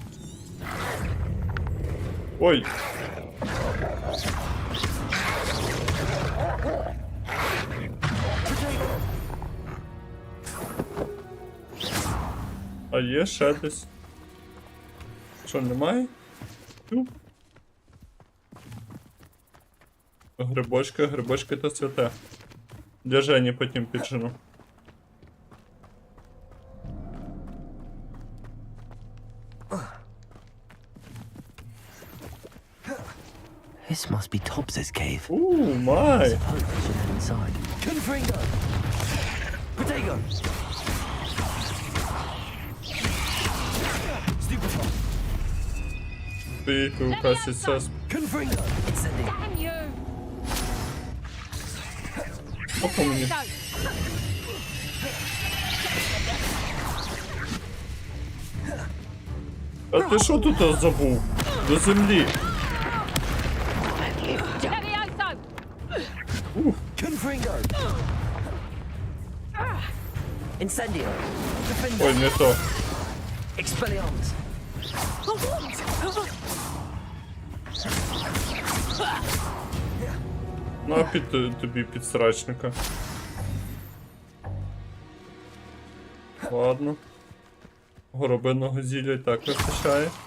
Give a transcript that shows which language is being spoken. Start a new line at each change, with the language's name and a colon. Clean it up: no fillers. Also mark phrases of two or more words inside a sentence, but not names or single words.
Ukrainian: Ой. А є ще десь? Що, немає? Тю. Грибочки, грибочки то святе. Для Жені потім піджену.
English: This must be Tobbs's cave. Ooh, my! I suppose we should head inside.
Ukrainian: Confringo. Protego. Stupefy. Стоїть у касі сес. Confringo. Incendio.
English: Damn you!
Ukrainian: Опа мені. А ти що тут забув? До землі. Confringo. Incendio. Defender. Ой, не то. Expelliarmus. На під тобі підсрачника. Ладно. Горобинного зілля і так вистачає.